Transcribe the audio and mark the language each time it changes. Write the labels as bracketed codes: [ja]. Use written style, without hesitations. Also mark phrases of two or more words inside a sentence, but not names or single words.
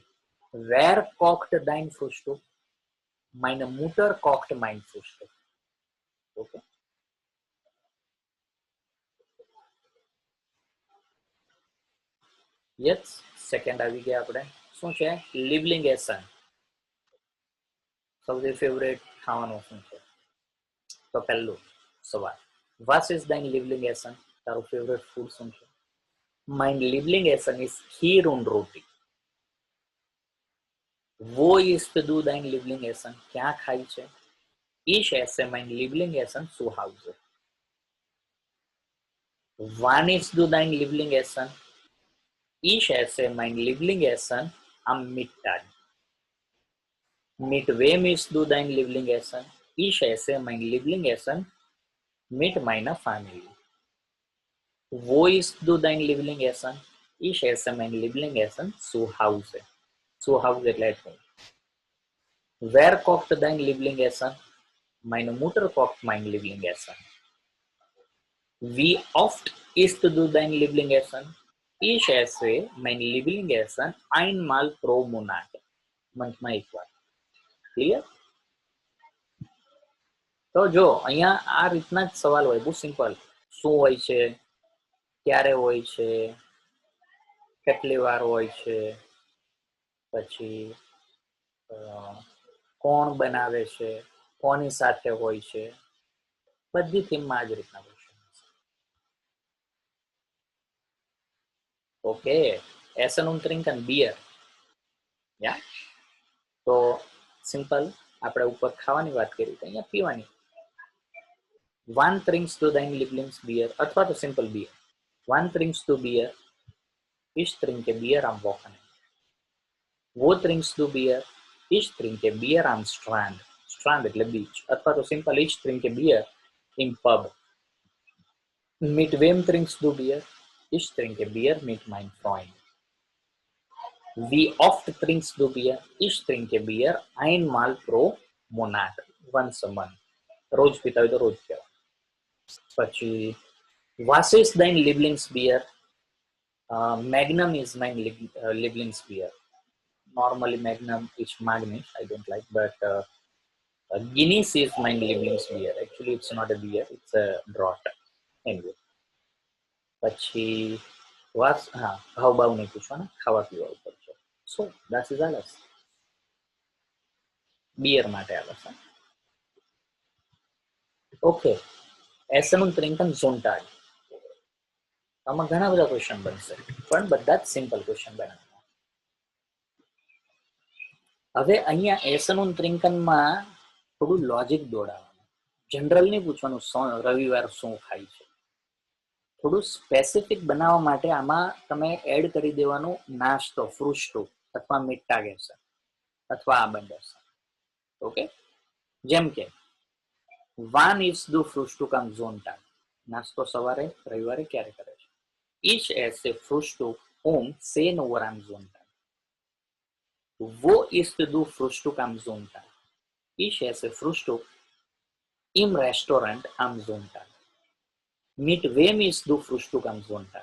[de] Wer kocht dein Frühstück? Meine Mutter kocht mein Frühstück. [gu] Okay. Jetzt સેકન્ડ આવી ગયા આપણે. શું છે? લિવલિંગ એસન. સૌથી ફેવરેટ ખાવાનું શું છે? તો પહેલું સવાલ. [de] Was ist dein Lieblingsessen? [gu] તારું ફેવરેટ ફૂડ શું છે? [de] Mein Lieblingsessen ist Kheer und Roti. Wo isst du dein Lieblingsessen? [gu] ક્યાં ખાય છે? [de] Ich esse mein Lieblingsessen zu Hause. Wann isst du dein Lieblingsessen? Ich esse mein Lieblingsessen am Mittag. Mit wem isst du dein Lieblingsessen? Ich esse mein Lieblingsessen mit meiner Familie. Wo isst du dein Lieblingsessen? Ich esse mein Lieblingsessen zu Hause. Zu Hause [gu] એટલે [en] at home. [de] Wer kocht dein Lieblingsessen? Meine Mutter kocht mein Lieblingsessen. Wie oft isst du dein Lieblingsessen? Ich esse mein Lieblingsessen einmal pro Monat. [gu] મંથમાં એકવાર. ક્લિયર? તો જો અહીંયા આ રીતના જ સવાલ હોય, બહુ સિમ્પલ. શું હોય છે, ક્યારે હોય છે, કેટલી વાર હોય છે, પછી કોણ બનાવે છે, કોની સાથે હોય છે, બધી થીમમાં જ રીતના ક્વેશ્ચન. ઓકે. [de] Essen und trinken Bier. Ja. [gu] તો સિમ્પલ આપણે ઉપર ખાવાની વાત કરી તો અહીંયા પીવાની. [de] Wann trinkst du dein Lieblingsbier? [gu] અથવા તો સિમ્પલ બિયર. [de] Wann trinkst du Bier? Ich trinke Bier am Wochenende. Wo trinkst du Bier? Ich trinke Bier am Strand. [gu] Strand એટલે બીચ. અથવા તો સિમ્પલ [de] ich trinke Bier im Pub. Mit wem trinkst du Bier? Ich trinke Bier mit meinem Freund. Wie oft trinkst du Bier? Ich trinke Bier einmal pro Monat. [en] Once a month. [gu] રોજ પીતા હોય તો રોજ પીવા. [de] પછી was ist dein Lieblingsbier? [en] Magnum is my Lieblingsbier. Normally Magnum is Magnus, I don't like, but Guinness is my Lieblingsbier. Actually it's not a beer, it's a draught. Anyway. [gu] પછી ભાવ ભાવ નહીં પૂછવાના, ખાવા પીવા ઉપર છે. [en] So that is alles. [gu] બિયર માટે alles. [de] ઓકે. Essen und trinken Sonntag. [gu] આમાં ઘણા બધા ક્વેશ્ચન બનશે, પણ બધા જ સિમ્પલ ક્વેશ્ચન બનાવવાના. હવે અહીંયા [de] Essen und trinken [gu] માં થોડું લોજિક દોડાવવાનું. જનરલ નહીં પૂછવાનું રવિવાર શું ખાય છે. થોડું સ્પેસિફિક બનાવવા માટે આમાં તમે એડ કરી દેવાનું નાસ્તો, ફ્રુસ્ટુક અથવા મિટાગેસન અથવા આ બંને. [de] ઓકે. [gu] જેમ કે [de] Wann isst du Frühstück am Sonntag? [gu] નાસ્તો સવારે રવિવારે ક્યારે કરે છે? [de] Ich esse Frühstück um 10 Uhr am Sonntag. Wo isst du Frühstück am Sonntag? Ich esse Frühstück im Restaurant am Sonntag. Mit wem isst du Frühstück am Sonntag?